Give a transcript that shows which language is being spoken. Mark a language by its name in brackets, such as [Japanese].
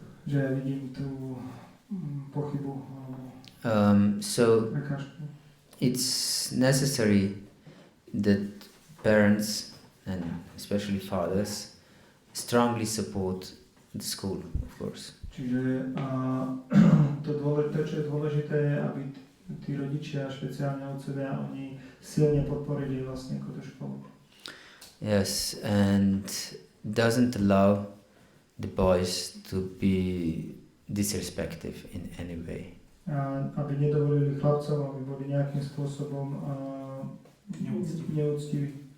[Slovak] Že ja vidím tú pochybu. [English] So it's necessary that parents and especially fathers strongly support the school, of course. [Slovak] Čiže to, čo je dôležité, je, aby tí rodičia, špeciálne otcovia, oni silne podporili vlastne tú školu. [English] Yes, and doesn't allow the boys to be disrespectful in any way. [Slovak] Aby nedovolili chlapcom, aby boli nejakým spôsobom neúctiví.